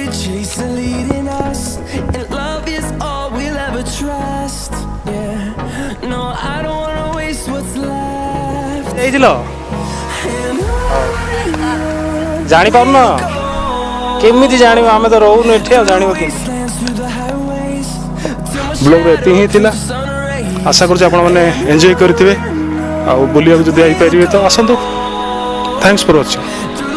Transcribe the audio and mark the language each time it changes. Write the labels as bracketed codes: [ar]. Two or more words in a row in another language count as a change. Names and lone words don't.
[en] chase are leading us, and love is all we'll ever trust. Yeah, no, I don't wanna waste what's left. [or] ହେଇଥିଲ [en] And on [or] ଜାଣିପାରୁନ କେମିତି ଜାଣିବ ଆମେ ତ ରହୁନୁ ଏଠି ଆଉ ଜାଣିବ କେମିତି [en] wastelands through the highways, till my [or] ବ୍ଲଗ୍ରେ ଏତିକି ହିଁ ଥିଲା [en] sun rays. [or] ଆଶା କରୁଛି ଆପଣମାନେ ଏନ୍ଜୟ କରିଥିବେ ଆଉ ବୁଲିବାକୁ ଯଦି ଯାଇପାରିବେ ତ ଆସନ୍ତୁ [en] thanks for watching